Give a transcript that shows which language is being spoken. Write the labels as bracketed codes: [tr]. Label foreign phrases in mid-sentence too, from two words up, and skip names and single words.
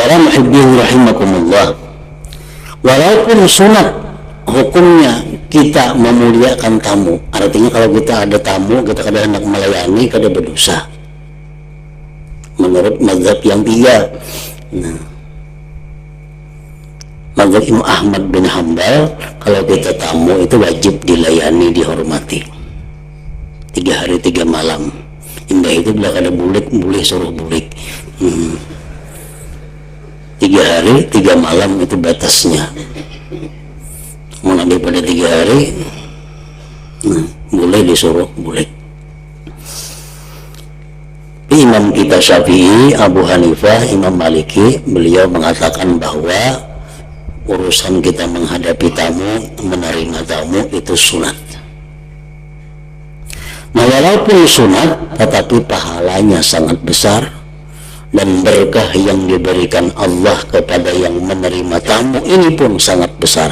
[ar] muhibbin rahimakumullah, [id] walaupun sunat hukumnya kita memuliakan tamu, artinya kalau kita ada tamu kita kada hendak melayani kada berdosa menurut mazhab yang tiga. Nah, mazhab Imam Ahmad bin Hambal, kalau kita tamu itu wajib dilayani, dihormati 3 hari 3 malam. [bjn] Indah itu bila kada bulik boleh suruh bulik. 3 hari 3 malam itu batasnya. [id] Mau lebih pada 3 hari boleh disuruh bulik. Imam kita Syafi'i, Abu Hanifah, Imam Maliki, beliau mengatakan bahwa urusan kita menghadapi tamu, menerima tamu itu sunat. Nah, walaupun sunat tetapi pahalanya sangat besar dan berkah yang diberikan Allah kepada yang menerima tamu ini pun sangat besar.